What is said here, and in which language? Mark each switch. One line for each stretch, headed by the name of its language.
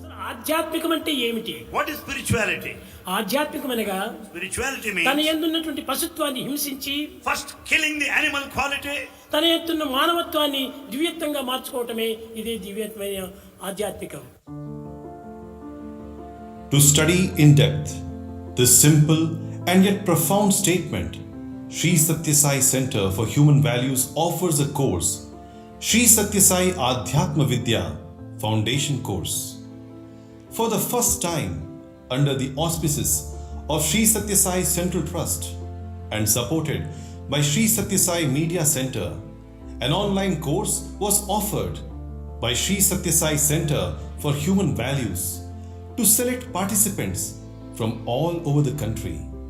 Telugu: ఆధ్యాత్మికం అంటే ఏమిటి?
English: What is spirituality?
Telugu: ఆధ్యాత్మికమనగా
English: Spirituality
Telugu: తన
English: means
Telugu: యందున్నటువంటి పశుత్వాన్ని హింసించి
English: first killing the animal quality,
Telugu: తన యందున్న మానవత్వాన్ని దివ్యత్వంగా మార్చుకోవటమే ఇదే దివ్యత్వమైన ఆధ్యాత్మికం.
English: To study in depth this simple and yet profound statement, Sri Sathya Sai Center for Human Values offers a course, Sri Sathya Sai Adhyatma Vidya Foundation Course. For the first time, under the auspices of Sri Sathya Sai Central Trust and supported by Sri Sathya Sai Media Center, an online course was offered by Sri Sathya Sai Center for Human Values to select participants from all over the country.